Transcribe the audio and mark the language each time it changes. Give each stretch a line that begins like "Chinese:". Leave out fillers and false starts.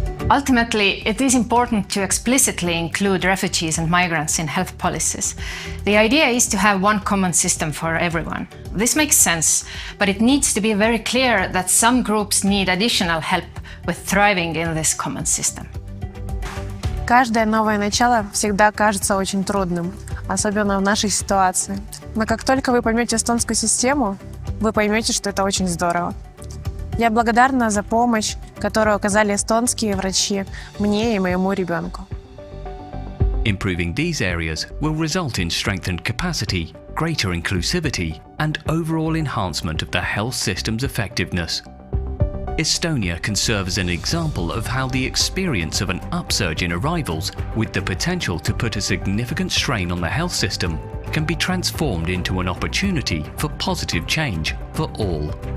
English: Ultimately, it is important to explicitly include refugees and migrants in health policies. The idea is to have one common system for everyone. This makes sense, but it needs to be very clear that some groups need additional help with thriving in this common system.
Russian: Каждое новое начало всегда кажется очень трудным, особенно в нашей ситуации. Но как только вы поймете эстонскую систему, вы поймете, что это очень здорово. Я благодарна за помощь, которую оказали эстонские врачи мне и моему ребенку.
English: Improving these areas will result in strengthened capacity, greater inclusivity, and overall enhancement of the health system's effectiveness. Estonia can serve as an example of how the experience of an upsurge in arrivals, with the potential to put a significant strain on the health system, can be transformed into an opportunity for positive change for all.